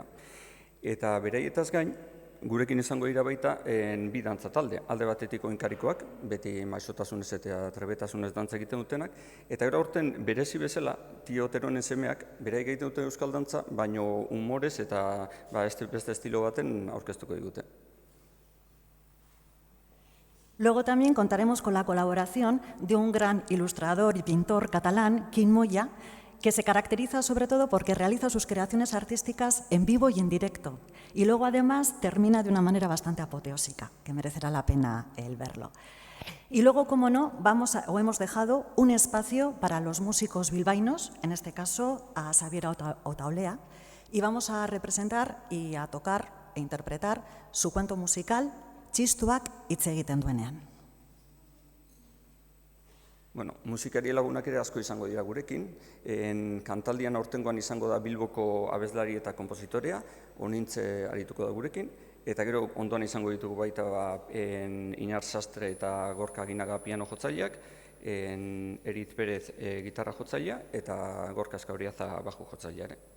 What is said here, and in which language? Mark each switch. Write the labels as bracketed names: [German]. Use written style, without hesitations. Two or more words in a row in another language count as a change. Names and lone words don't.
[Basque] Eta beraietaz gain, gurekin izango dira baita 2 dantza talde, alde batetik oinkarikoak, beti maisotasunez eta trebetasunez dantza egiten dutenak, eta gero aurten berezi bezala, Tio Oteronen semeak, beraik egiten dute euskal dantza, baino humorez eta beste estilo baten aurkeztuko digute. [Spanish] Luego también contaremos con la colaboración de un gran ilustrador y pintor catalán, Quim Moya, que se caracteriza sobre todo porque realiza sus creaciones artísticas en vivo y en directo. Y luego además termina de una manera bastante apoteósica, que merecerá la pena el verlo. Y luego, como no, hemos dejado un espacio para los músicos bilbaínos, en este caso a Xabier Otaolea, y vamos a representar y a tocar e interpretar su cuento musical, [Basque] Txistuak hitz egiten duenean. Musikari lagunak ere asko izango dira gurekin. Kantaldian aurtengoan izango da Bilboko abeslari eta konpositorea, Onintze arituko da gurekin, eta gero ondoan izango ditugu baita Inar Sastre eta Gorka Aginaga piano jotzaileak, Erit Perez gitarra jotzailea eta Gorka Eskauriaza baju jotzaileare.